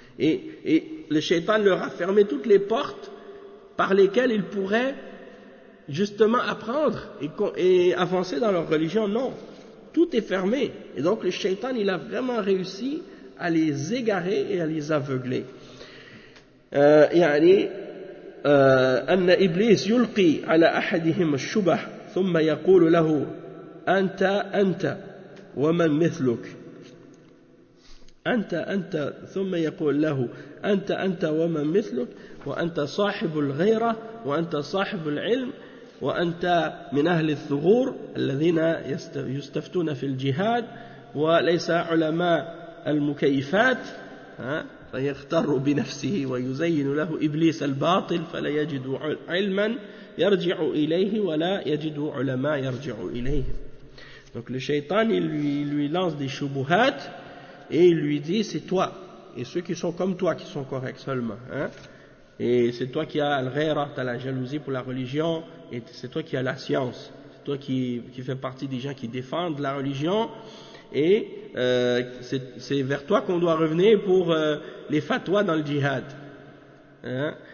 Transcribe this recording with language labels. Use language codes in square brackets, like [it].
[fr] Et le shaitan leur a fermé toutes les portes par lesquelles ils pourraient justement apprendre et avancer dans leur religion. Non, tout est fermé. Et donc le shaitan, il a vraiment réussi à les égarer et à les aveugler. [ar] يعني أن إبليس يلقي على أحدهم الشبه ثم يقول له أنت أنت ومن مثلك. أنت أنت ثم يقول له أنت أنت ومن مثلك، وأنت صاحب الغيرة، وأنت صاحب العلم، وأنت من أهل الثغور الذين يستفتون في الجهاد وليس علماء المكيفات، فيختر بنفسه ويزين له إبليس الباطل فلا يجد علما يرجع إليه ولا يجد علماء يرجع إليه. [fr] Donc le shaytan lui lance des shubuhat et il lui dit c'est toi et ceux qui sont comme toi qui sont corrects seulement, hein? Et c'est toi qui as al-ghayra, t'as la jalousie pour la religion, et c'est toi qui as la science, c'est toi qui fais partie des gens qui défendent la religion, et c'est vers toi qu'on doit revenir pour les fatwas dans le djihad, hein?